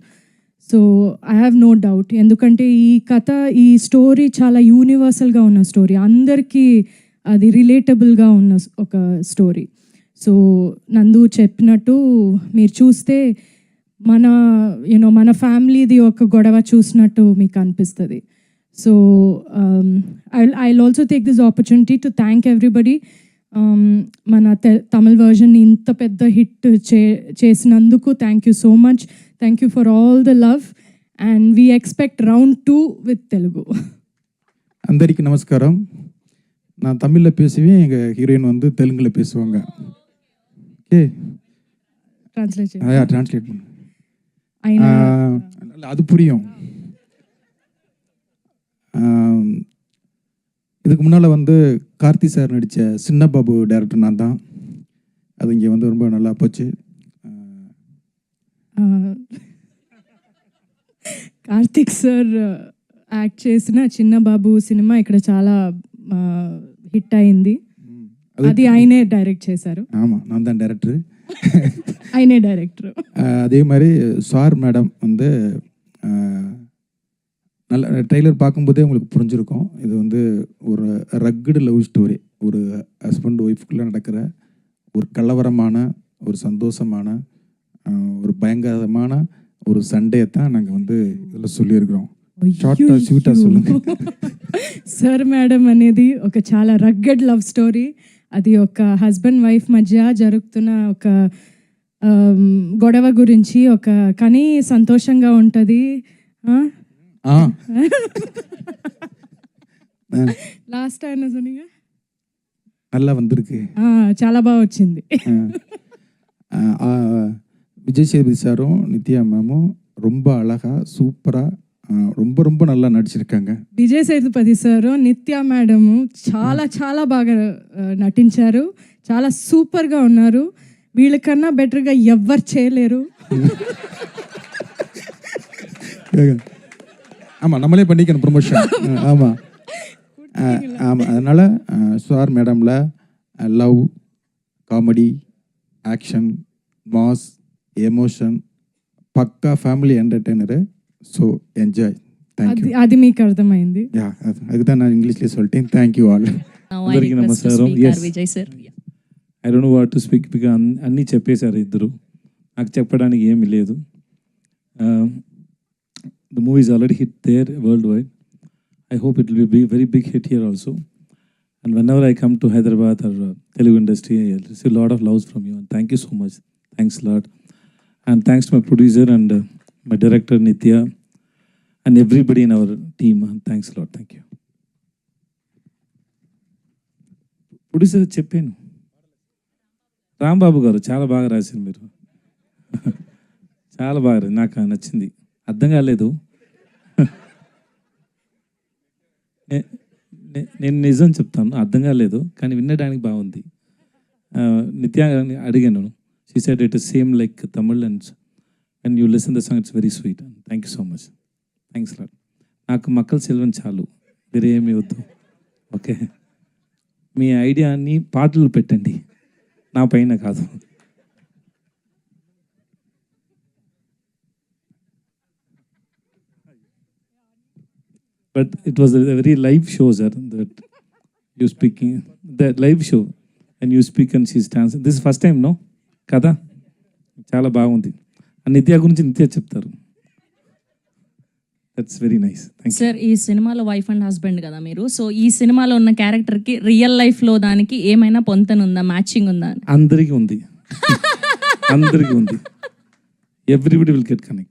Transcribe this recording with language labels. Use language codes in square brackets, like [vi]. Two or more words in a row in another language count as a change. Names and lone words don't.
[en] So I have no doubt, [te] ఎందుకంటే ఈ కథ, ఈ స్టోరీ చాలా యూనివర్సల్గా ఉన్న స్టోరీ, అందరికీ అది రిలేటబుల్గా ఉన్న ఒక స్టోరీ. సో నందు చెప్పినట్టు మీరు చూస్తే మన ఫ్యామిలీది ఒక గొడవ చూసినట్టు మీకు అనిపిస్తుంది. [en] So I also take this opportunity to thank everybody. [te] మన తమిళ్ వర్జన్ ఇంత పెద్ద హిట్ చేసినందుకు [en] thank you so much. Thank you for all the love and we expect round 2 with Telugu. [te] అందరికీ நமஸ்காரம். [ta] நான் தமிழில் பேசுவேன், எங்கள் ஹீரோயின் வந்து தெலுங்கில் பேசுவாங்க. ஓகே, ட்ரான்ஸ்லேட் பண்ணு, அது புரியும். இதுக்கு முன்னால் வந்து கார்த்தி சார் நடித்த சின்ன பாபு டைரக்டர் நான் தான். அது இங்கே வந்து ரொம்ப நல்லா போச்சு. [te] కార్తిక్ సార్ యాక్ట్ చేసిన చిన్న బాబు సినిమా ఇక్కడ చాలా హిట్ అయింది. అది ఆయనే డైరెక్ట్ చేశారు. [ta] ஆமாம், நான் தான் டைரக்டர். [te] ఆయనే డైరెక్టర్. [ta] அதே மாதிரி சார் மேடம் வந்து நல்ல ட்ரெய்லர் பார்க்கும்போதே உங்களுக்கு புரிஞ்சிருக்கும். இது வந்து ஒரு [en] rugged love story, [ta] ஒரு ஹஸ்பண்ட் ஒய்ஃப்குள்ளே நடக்கிற ஒரு கலவரமான, ஒரு சந்தோஷமான, ஒரு பயங்கரமான ஒரு சண்டையை தான் நாங்கள் வந்து இதில் சொல்லியிருக்கிறோம். [te] షార్ట్గా స్వీట్గా சொல்லுங்க. సార్ మేడం అనేది ఒక చాలా [en] rugged love story. [te] అది ఒక [en] husband wife [te] మధ్య జరుగుతున్న ఒక గొడవ గురించి, కానీ సంతోషంగా ఉంటుంది. లాస్ట్ ఆయన சொன்னீங்க, [ta] நல்லா வந்திருக்கு, [te] చాలా బాగా వచ్చింది. [ta] விஜய் சேதுபதி சாரும் நித்யா மேமும் ரொம்ப அழகா சூப்பரா ரொம்ப ரொம்ப நல்லா நடிச்சிருக்காங்க. [te] విజయ్ సేతుపతి సారు, నిత్య మేడము చాలా చాలా బాగా నటించారు, చాలా సూపర్గా ఉన్నారు. వీళ్ళకన్నా బెటర్గా ఎవ్వరు చేయలేరు. [ta] ஆமாம், நம்மளே பண்ணிக்கணும் ப்ரொமோஷன். ஆமாம் ஆமாம், அதனால் சார் மேடமில் லவ், காமெடி, ஆக்ஷன், மாஸ், எமோஷன், [te] పక్కా [en] family entertainer. So enjoy. Thank you. [te] అది మీకు అర్థమైంది. యా, [ta] அதுதான் நான் இங்கிலீஷ்லேயே சொல்லிட்டேன். [en] Thank you all. [te] అందరికీ నమస్కారం. విజయ్ సార్, [en] I don't know what to speak, [te] బికాజ్ అన్నీ చెప్పేశారు ఇద్దరు, నాకు చెప్పడానికి ఏమీ లేదు. [en] The movie is already hit there worldwide. I hope it will be a very big hit here also. And whenever I come to Hyderabad or Telugu industry, I receive a lot of love from you. And thank you so much. Thanks lot. And thanks to my producer and my director Nitya and everybody in our team. Thanks a lot. Thank you. [te] ప్రొడ్యూసర్ చెప్పాను, రాంబాబు గారు చాలా బాగా రాశారు మీరు. చాలా బాగా నాకు నచ్చింది. అర్థం కాలేదు. నేను నిజం చెప్తాను, అర్థం కాలేదు కానీ వినడానికి బాగుంది. నిత్య అడిగాను, [en] she said it is same like Tamil and you listen the song, it's very sweet. Thank you so much. Thanks a lot. [te] నాకు మక్కల సెల్వన్ చాలు, వేరే ఏమి వద్దు. ఓకే, మీ ఐడియాని పాటలు పెట్టండి, నా పైన కాదు. [en] But it was a very live show, sir, that you speaking, that live show and you speak and she's dancing. This is first time, no? [te] కదా చాలా బాగుంది. నిత్య గురించి నిత్య చెప్తారు. [en] That's very nice. [te] సార్, ఈ సినిమాలో [en] wife and husband [te] కదా మీరు, సో ఈ సినిమాలో ఉన్న క్యారెక్టర్కి రియల్ లైఫ్లో దానికి ఏమైనా పొంతనుందా, మ్యాచింగ్ ఉందా? అందరికీ ఉంది. అందరికీ ఉంది. [en] everybody will get connect.